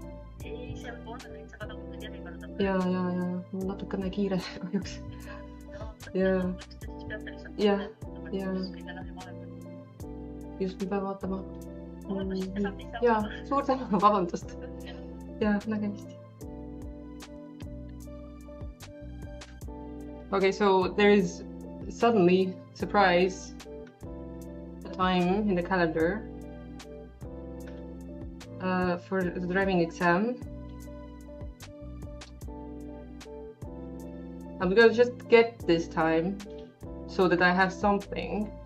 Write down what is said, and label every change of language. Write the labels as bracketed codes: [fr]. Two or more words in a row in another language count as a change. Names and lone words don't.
[et] Ja, natukene kiire kahjuks. Ja. Just ma pean vaatama. Ja, suur tänu, vabandust. Ja, nägemist. [en] Okay, so there is suddenly, surprise, a time in the calendar for the driving exam. I'm gonna just get this time so that I have something.